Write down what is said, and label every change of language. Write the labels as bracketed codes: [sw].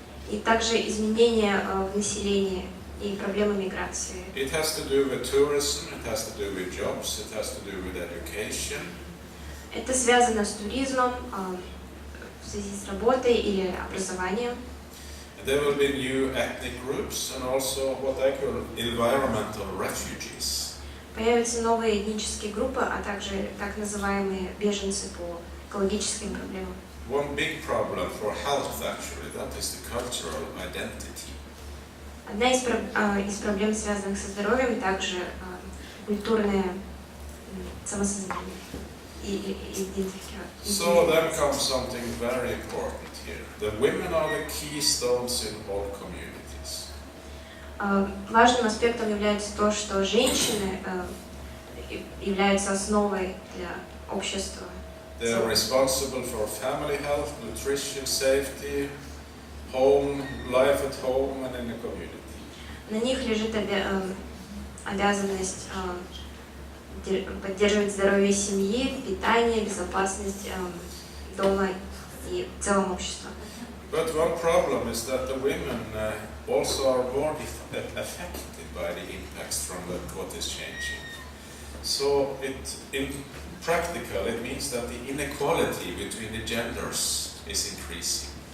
[ru] И также изменения в населении и проблемы миграции. [en] It has to do with tourism, it has to do with jobs, it has to do with education. [ru] Это связано с туризмом, в связи с работой или образованием. [en] There will be new ethnic groups and also what I call environmental refugees. [ru] Появятся новые этнические группы, а также так называемые беженцы по экологическим проблемам. [en] One big problem for health actually, that is the cultural identity. [ru] Одна из проблем, связанных со здоровьем, также культурное самосознание и идентификация. [en] So then comes something very important here. The women are the keystones in all communities. [ru] Важным аспектом является то, что женщины являются основой для общества. [en] They are responsible for family health, nutrition, safety, home, life at home and in the community. [ru] На них лежит обязанность поддерживать здоровье семьи, питание, безопасность дома и в целом общества. [en] But one problem is that the women also are more affected by the impacts from what is changing. So in practical, it means that the inequality between the genders is increasing.